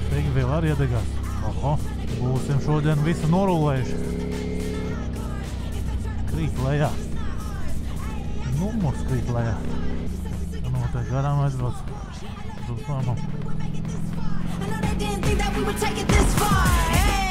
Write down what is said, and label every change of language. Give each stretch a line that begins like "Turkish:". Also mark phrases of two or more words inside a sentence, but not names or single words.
Latvian: Degviela arī iedegās. Oho, būsim šodien visu norulējuši. Krīt lejā. Numurs krīt lejā. Noteikti garām aizbrauc. Uz uzņēmumu.
English: I know they didn't think that we would take it this far.